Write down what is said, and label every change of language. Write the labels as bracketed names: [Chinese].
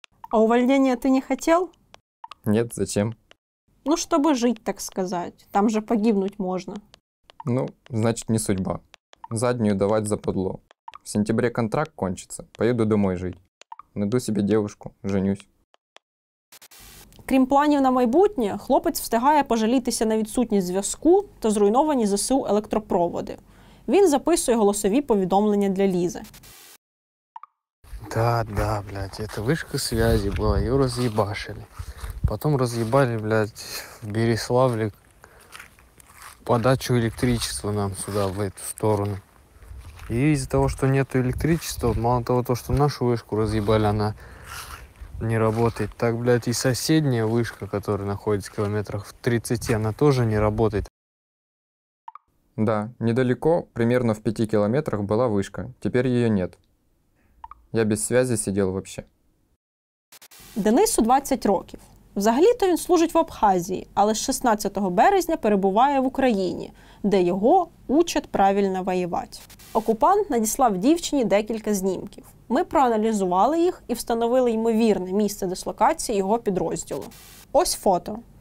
[Russian] А увольнения ты не хотел? Нет, зачем? Ну, чтобы жить, так сказать. Там же погибнуть можно. Ну, значит, не судьба. Заднюю давать западло. В сентябре контракт кончится, поеду домой жить. Найду себе девушку, женюсь. [Ukrainian] Крім планів на майбутнє, хлопець встигає пожалітися на відсутність зв'язку та зруйновані ЗСУ електропроводи. Він записує голосові повідомлення для Лізи. [Russian] Да, блядь, это вышка связи была, ее разъебашили. Потом разъебали, блядь, в Береславле подачу электричества нам сюда, в эту сторону. И из-за того, что нету электричества, мало того, что нашу вышку разъебали, она не работает, так, блядь, и соседняя вышка, которая находится в километрах в 30, она тоже не работает. Да, недалеко, примерно в 5 километрах была вышка, теперь ее нет. Я без связи сидел вообще. [Ukrainian] Денису 20 років. Взагалі-то він служить в Абхазії, але з 16 березня перебуває в Україні, де його учать правильно воювати. Окупант надіслав дівчині декілька знімків. Ми проаналізували їх і встановили ймовірне місце дислокації його підрозділу. Ось фото.